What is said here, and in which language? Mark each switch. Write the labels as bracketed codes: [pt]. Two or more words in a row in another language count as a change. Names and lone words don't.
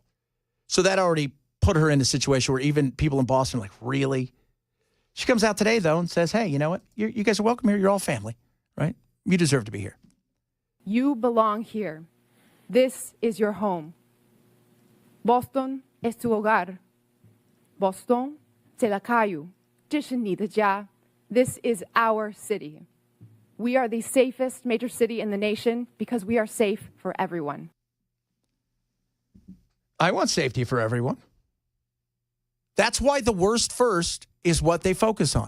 [en] So that already put her in a situation where even people in Boston are like, really? She comes out today, though, and says, hey, you know what? You guys are welcome here. You're all family, right? You deserve to be here. You belong here. This is your home. [es] Boston es tu hogar. [zh] Boston, 这里 这是你的家. [en] This is our city. We are the safest major city in the nation because we are safe for everyone. I want safety for everyone. That's why the worst first is what they focus on.